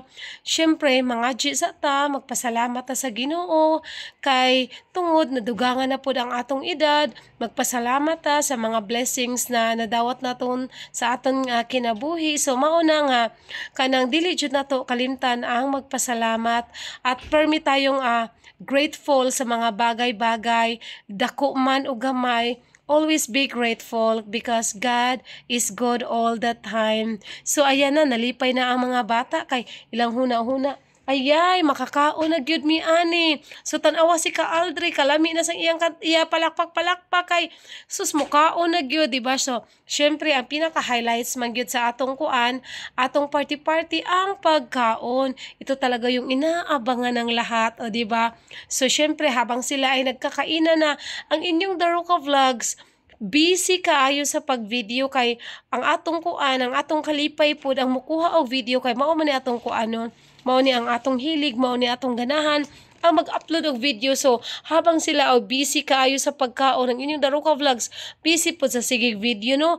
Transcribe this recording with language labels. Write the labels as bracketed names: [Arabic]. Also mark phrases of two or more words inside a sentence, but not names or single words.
[Cebuano] Syempre, mangadji sa ta, magpasalamat ta sa Ginoo kay tungod nadugangan na pud ang atong edad, magpasalamat ta sa mga blessings na nadawat naton sa aton kinabuhi. So mao na nga kanang dili jud nato kalimtan ang magpasalamat [Filipino] at permi tayong [Cebuano] grateful sa mga bagay-bagay, dako man o gamay. [English] Always be grateful because God is good all the time. [Cebuano] So ayan na, nalipay na ang mga bata kay ilang huna-huna. Ayay, makakaon na gyud mi ani. So tanawa si ka Aldri, kalami na sang iyang iya palakpak-palakpak kay sus mukaon na gyud, di ba? So syempre ang pinaka-highlights man gyud sa atong kuan, atong party-party ang pagkaon. [Filipino] Ito talaga yung inaabangan ng lahat, o di ba? [Cebuano] So syempre [Filipino] habang sila ay nagkakainan na, [Cebuano] ang inyong The Roca Vlogs busy kaayo sa pag-video kay ang atong kuan, ang atong kalipay pod ang mukuha og video kay mao man ni atong kuanon, mao ni ang atong hilig, mao ni atong ganahan ang mag-upload og video. So [Filipino] habang sila [Cebuano] busy kaayo sa pagkaon, ang inyong The Roca Vlogs busy pod sa sigig video no.